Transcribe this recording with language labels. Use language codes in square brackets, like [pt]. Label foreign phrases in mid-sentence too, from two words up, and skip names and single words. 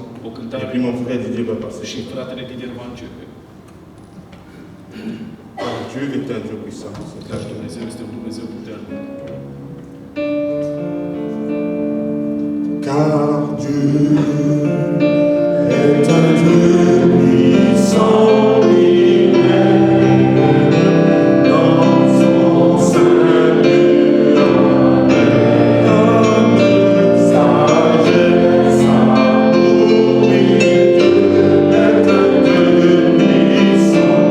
[ro] O [fr] Et [ro] cântare [fr] puis mon frère Didier va passer. [ro] și fratele Didier va începe. [fr] Car Dieu est un Dieu puissant. [ro] Dar Dumnezeu este un Dumnezeu puternic. [fr] Car Dieu est un Dieu puissant, il est dans son Seigneur, avec sagesse, amour, Dieu est un Dieu puissant.